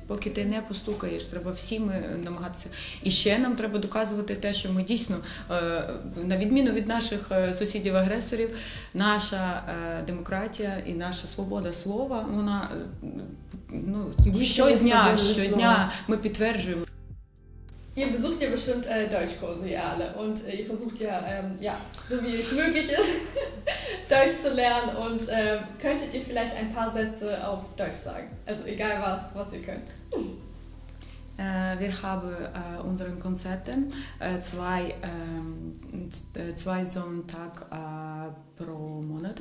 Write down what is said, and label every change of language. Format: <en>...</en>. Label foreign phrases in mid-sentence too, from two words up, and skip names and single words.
<uk>Поки ти не постукаєш, треба всім намагатися. І ще нам треба доказувати те, що ми дійсно, на відміну від наших сусідів-агресорів, наша демократія і наша свобода слова, вона щодня ми підтверджуємо.</uk> <de>Ihr besucht ja bestimmt Deutschkurse, ihr alle. Und ihr versucht ja, so wie es möglich ist, Deutsch zu lernen. Und könntet ihr vielleicht ein paar Sätze auf Deutsch sagen? Also egal was ihr könnt. Wir haben unsere Konzerte zwei Sonntage pro Monat.</de>